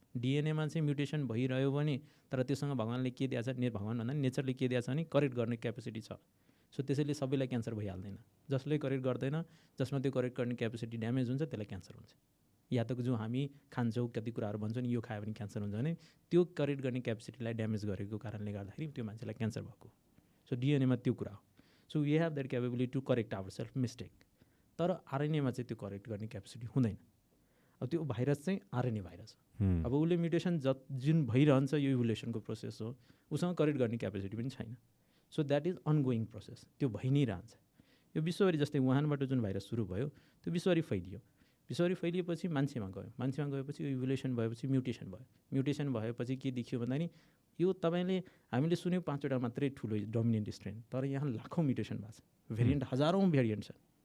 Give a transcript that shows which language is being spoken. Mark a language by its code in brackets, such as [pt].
[ne] डिएनएमा चाहिँ म्युटेसन भइरह्यो भने तर त्योसँग भगवान्ले के दिएको छ, भगवान् भन्दा नेचरले के दिएको छ भने करेक्ट गर्ने क्यापेसिटी छ। सो त्यसैले सबैलाई क्यान्सर भइहाल्दैन, जसले करेक्ट गर्दैन, जसमा त्यो करेक्ट गर्ने क्यापेसिटी ड्यामेज हुन्छ त्यसलाई क्यान्सर हुन्छ। या त जो हामी खान्छौँ कति कुराहरू भन्छौँ नि यो खायो भने क्यान्सर हुन्छ भने त्यो करेक्ट गर्ने क्यापेसिटीलाई ड्यामेज गरेको कारणले गर्दाखेरि त्यो मान्छेलाई क्यान्सर भएको। सो डिएनएमा त्यो कुरा हो। [en] So we have that capability to correct our self mistake. [ne] तर आरएनएमा चाहिँ त्यो करेक्ट गर्ने क्यापेसिटी हुँदैन। अब त्यो भाइरस चाहिँ आरएनए भाइरस हो। अब उसले म्युटेसन जुन भइरहन्छ यो इभोल्युसनको प्रोसेस हो, उसँग करेक्ट गर्ने क्यापेसिटी पनि छैन। [en] so that is ongoing process, [ne] त्यो भइ नै रहन्छ। यो विश्वभरि जस्तै वुहानबाट जुन भाइरस सुरु भयो त्यो विश्वभरि फैलियो, विश्वभरि फैलिएपछि मान्छेमा गयो, मान्छेमा गएपछि इभोल्युसन भएपछि म्युटेसन भयो, म्युटेसन भएपछि के देखियो भन्दा नि यो तपाईँले हामीले सुन्यौँ 5वटा मात्रै ठुलो डोमिनेन्ट स्ट्रेन, तर यहाँ लाखौँ म्युटेसन भएको छ, भेरिएन्ट हजारौँ भेरिएन्ट छन्।